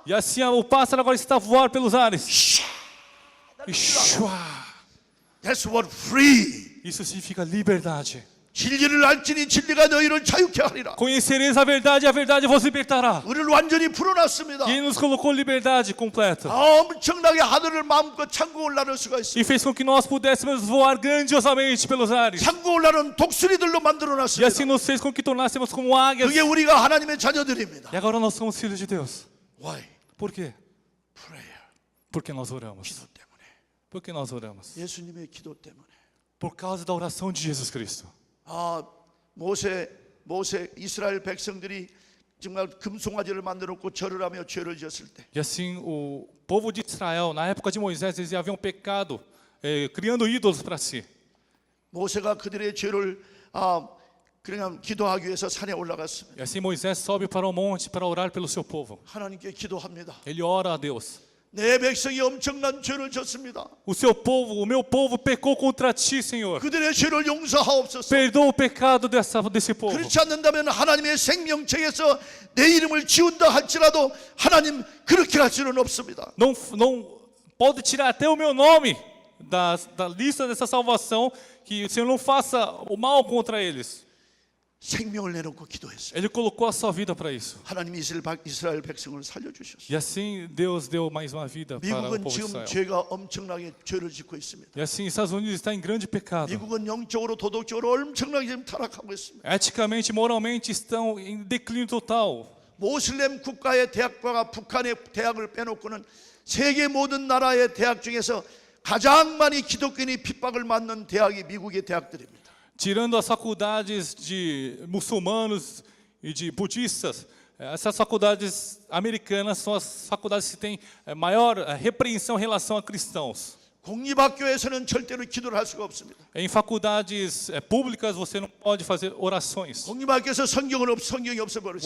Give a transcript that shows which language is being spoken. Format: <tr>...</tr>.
<pt>E assim o pássaro agora está a voar pelos ares. E shua.</pt> <en>That's what free.</en> <pt>Isso significa liberdade.</pt> <ko>진리를 알지니 진리가 너희를 자유케 하리라.</ko> <pt>Conhecereis a verdade vos libertará.</pt> <ko>우리를 완전히 풀어놨습니다.</ko> <pt>E ele nos colocou liberdade completa.</pt> <ko>엄청나게 하늘을 마음껏 창공을 나를 수가 있습니다.</ko> <pt>E fez com que nós pudéssemos voar grandiosamente pelos ares.</pt> <ko>창공을 나는 독수리들로</ko> <pt>E</pt> <ko>만들어놨습니다.</ko> <pt>assim nos fez com que tornássemos como águias.</pt> <ko>그게 우리가 하나님의 자녀들입니다.</ko> <pt>E agora nós somos filhos de Deus.</pt> <en>Why?</en> <pt>Por quê?</pt> <en>Prayer.</en> <pt>Porque nós oramos.</pt> <ko>기도 때문에.</ko> <pt>Por que nós oramos?</pt> <ko>예수님의 기도 때문에.</ko> <pt>Por causa da oração de Jesus Cristo.</pt> <ko>모세 이스라엘 백성들이 정말 금송아지를 만들어 놓고 절을 하며 죄를 지었을 때</ko> <pt>E assim o povo de Israel, na época de Moisés, eles haviam pecado, criando ídolos para si.</pt> <ko>모세가 그들의 죄를 그냥 기도하기 위해서 산에 올라갔습니다.</ko> <pt>E assim Moisés sobe para o monte para orar pelo seu povo.</pt> <ko>하나님께 기도합니다.</ko> <pt>Ele ora a Deus.</pt> <ko>내 백성이 엄청난 죄를 졌습니다.</ko> <pt>O meu povo pecou contra ti, Senhor.</pt> <ko>그들의 죄를 용서하옵소서.</ko> <pt>Perdoa o pecado desse povo.</pt> <ko>그렇지 않는다면 하나님의 생명책에서 내 이름을 지운다 할지라도 하나님 그렇게 할 수는 없습니다.</ko> <pt>Não pode tirar até o meu nome da lista dessa salvação, que o Senhor não faça o mal contra eles.</pt> <ko>생명을 내놓고 기도했어요.</ko> <pt>Ele colocou a sua vida para isso.</pt> <ko>하나님이 이스라엘 백성을 살려주셨어요.</ko> <pt>E assim Deus deu mais uma vida para o</pt> <ko>미국은</ko> <pt>povo de</pt> <ko>지금</ko> <pt>Israel.</pt> <ko>죄가 엄청나게 죄를 짓고 있습니다.</ko> <pt>E assim Estados Unidos está em grande pecado.</pt> <ko>미국은 영적으로 도덕적으로 엄청나게 지금 타락하고 있습니다.</ko> <pt>Eticamente, moralmente estão em declínio total.</pt> <ko>모슬렘 국가의 대학과 북한의 대학을 빼놓고는 세계 모든 나라의 대학 중에서 가장 많이 기독교인이 핍박을 맞는 대학이 미국의 대학들입니다.</ko> <pt>Tirando as faculdades de muçulmanos e de budistas, essas faculdades americanas são as faculdades que têm maior repreensão em relação a cristãos.</pt> <ko>공립학교에서는 절대로 기도를 할 수가 없습니다.</ko> <pt>Em faculdades públicas você não pode fazer orações.</pt> <ko>공립학교에서 성경이 없어 버렸습니다.</ko>